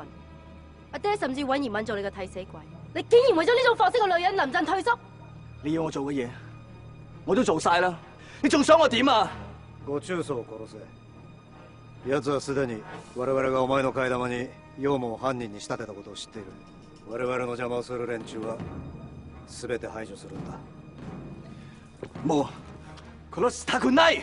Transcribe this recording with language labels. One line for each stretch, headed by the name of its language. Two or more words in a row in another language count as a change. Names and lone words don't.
Cantonese: 阿爹甚至揾葉問做你個替死鬼，你竟然為咗呢種貨色嘅女人臨陣退縮。你要我做嘅嘢，我都做晒啦，你仲想我點啊？
Japanese: ご中曹を殺せ。奴はすでに我々がお前の替え玉に陽門を犯人に仕立てたことを知っている。我々の邪魔をする連中は全て排除するんだ。もう殺したくない。